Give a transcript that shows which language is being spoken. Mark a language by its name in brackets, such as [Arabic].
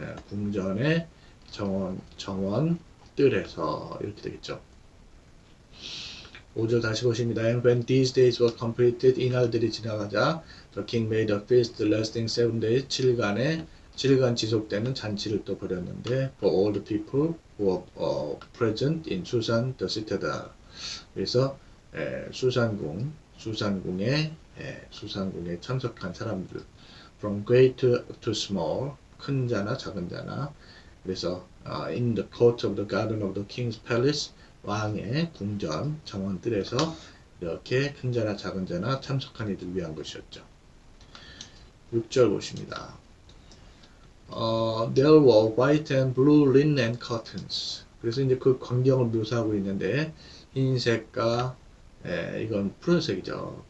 [Korean] 궁전의 정원 뜰에서 이렇게 되겠죠. 5절 다시 보십니다. [English] And when these days were completed, [Korean] 이 날들이 지나가자 [English] the king made a feast lasting 7 days, [Korean] 7일간 지속되는 잔치를 또 벌였는데 [English] for all the people who were present in Susan, the citadel. [Korean] 그래서 수산궁에 참석한 사람들 [English] from great to small, [Korean] 큰 자나 작은 자나, 그래서 [English] in the court of the garden of the king's palace, [Korean] 왕의 궁전 정원들에서 이렇게 큰 자나 작은 자나 참석한 이들 위한 것이었죠. 6절 보십니다. [English] There were white and blue linen curtains. [Korean] 그래서 이제 그 광경을 묘사하고 있는데 흰색과 이건 푸른색이죠.